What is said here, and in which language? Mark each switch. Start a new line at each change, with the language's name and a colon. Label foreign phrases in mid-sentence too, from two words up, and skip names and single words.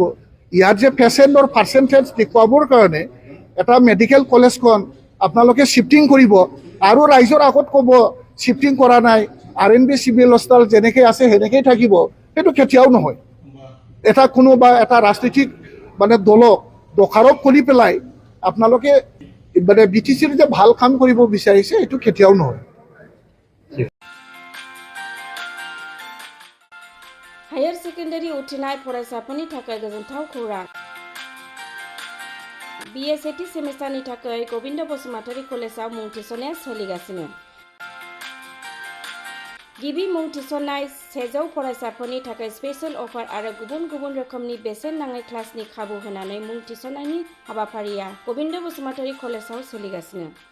Assamese: ইয়াত যে
English: patient's percentage
Assamese: দেখুৱাবৰ কাৰণে এটা
English: medical college
Assamese: আপোনালোকে শিফটিং কৰিব আৰু ৰাইজৰ আগত ক'ব শিফটিং কৰা নাই, RNB চিভিল হস্পিটেল যেনেকৈ আছে সেনেকৈয়ে থাকিব, সেইটো কেতিয়াও নহয়। কোনোবা এটা ৰাজনৈতিক মানে দলক দোষাৰোপ কৰি পেলাই আপোনালোকে মানে BTCৰ যে ভাল কাম কৰিব বিচাৰিছে এইটো কেতিয়াও নহয়।
Bodo: हायर सेकेन्डारि उथ्रिनाय फरायसाफोरनि थाखाय गोजोनथाव खौरां। BA सेथि सेमिस्टारनि थाखाय गबिन्द बसुमतारी कलेजाव मुं थिसननाया सोलिगासिनो। गिबि मुं थिसननाय 100 फरायसाफोरनि थाखाय
English: special offer
Bodo: आरो गुबुन रोखोमनि बेसेन नाङै क्लासनि खाबु होनानै मुं थिसननायनि हाबाफारिया गबिन्द बसुमतारी कलेजाव सोलिगासिनो।